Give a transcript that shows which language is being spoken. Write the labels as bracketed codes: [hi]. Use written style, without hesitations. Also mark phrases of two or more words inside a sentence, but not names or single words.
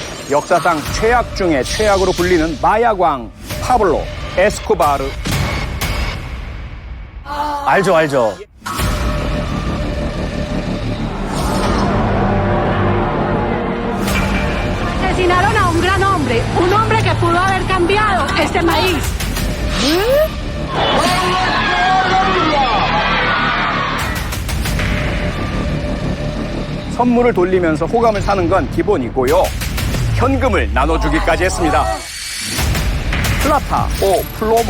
[ko] 역사상 최악 중에 최악으로 불리는 마약왕 파블로 에스코바르. 알죠, 알죠. [es] Asesinaron a un gran hombre que pudo haber cambiado este país. [ko] 선물을 돌리면서 호감을 사는 건 기본이고요. 현금을 나눠주기까지 했습니다. [es] plata o plomo.